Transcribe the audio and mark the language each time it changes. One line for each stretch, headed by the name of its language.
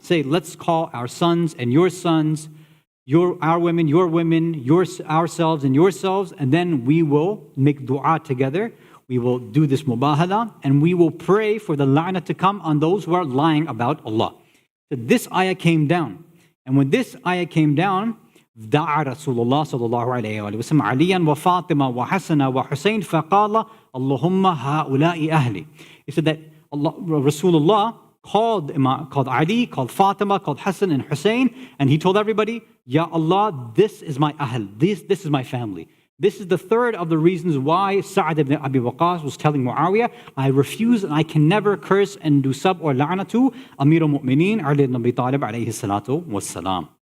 English: Say, let's call our sons and your sons, our women, your women, ourselves and yourselves, and then we will make dua together. We will do this mubahala, and we will pray for the la'nah to come on those who are lying about Allah. So this ayah came down. And when this ayah came down,
Arabic: دعا رسول الله صلى الله عليه وسلم عليا وفاطمة وحسن وحسين فقال اللهم هؤلاء أهلي.
English: He said that Rasulullah called Ali, called Fatima, called Hasan and Hussein, and he told everybody, Ya Allah, this is my ahl, this is my family. This is the third of the reasons why Sa'ad ibn Abi Waqqas was telling Muawiyah, I refuse and I can never curse and do sub or la'na to Amir al-Mu'mineen Ali ibn Abi Talib alayhi salatu wassalam.